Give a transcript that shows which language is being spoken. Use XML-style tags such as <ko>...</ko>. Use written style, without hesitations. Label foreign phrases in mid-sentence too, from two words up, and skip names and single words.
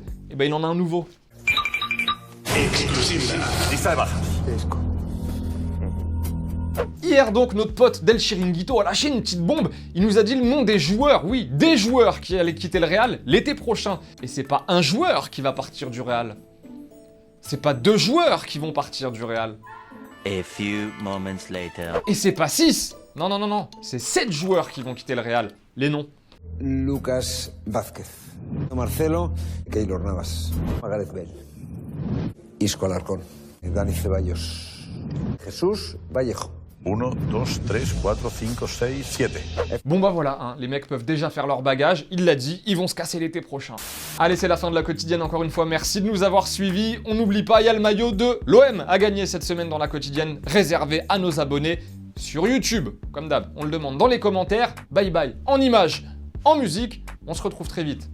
<fr>Il en a un nouveau. Hier donc, notre pote Del Chiringuito a lâché une petite bombe. Il nous a dit le nom des joueurs, oui, des joueurs qui allaient quitter le Real l'été prochain. Et c'est pas un joueur qui va partir du Real. C'est pas 2 joueurs qui vont partir du Real.</fr> <en>A few moments later.</en> <fr>Et c'est pas 6. Non. C'est 7 joueurs qui vont quitter le Real. Les noms. Lucas Vázquez, Marcelo, Keylor Navas, Gareth Bale, Isco Alarcón, Dani Ceballos, Jesús Vallejo, 1, 2, 3, 4, 5, 6, 7. Bon bah voilà, hein, les mecs peuvent déjà faire leur bagage, il l'a dit, ils vont se casser l'été prochain. Allez, c'est la fin de la quotidienne, encore une fois, merci de nous avoir suivis. On n'oublie pas, il y a le maillot de l'OM à gagner cette semaine dans la quotidienne, réservé à nos abonnés sur YouTube. Comme d'hab, on le demande dans les commentaires.</fr> <en>Bye bye,</en> <fr>en images, en musique, on se retrouve très vite.</fr>